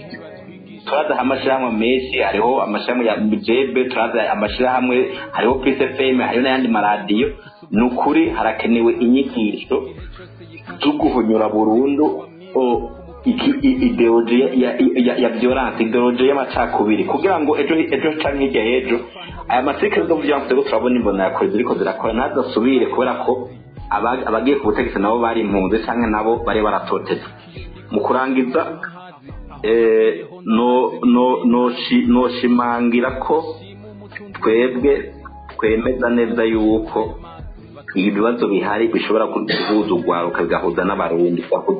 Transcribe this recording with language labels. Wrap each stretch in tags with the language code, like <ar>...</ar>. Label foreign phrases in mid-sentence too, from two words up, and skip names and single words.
<rn>Turaza amashirahamwe menshi, hariho amashirahamwe ya Mujebe, turaza amashirahamwe, hariho Peace FM, hariho n'ayandi maradiyo. Nukuri harakenewe inyigisho zo guhonyora burundu ideology ya violence, ideology y'amacakubiri kugira ngo ejo canke hirya y'ejo aya masekere do violence go turabona imbonerakure ziriko zirakora ntazasubire kubera ko abagiye ku butegetsi nabo bari impunzi canke nabo bari baratoteza. Mu kurangiza no shimangira ko twebwe twemeza neza yuko ibibazo bihari bishobora kuduhuza urwaruka bigahuza n'abarundi bigahuza</rn>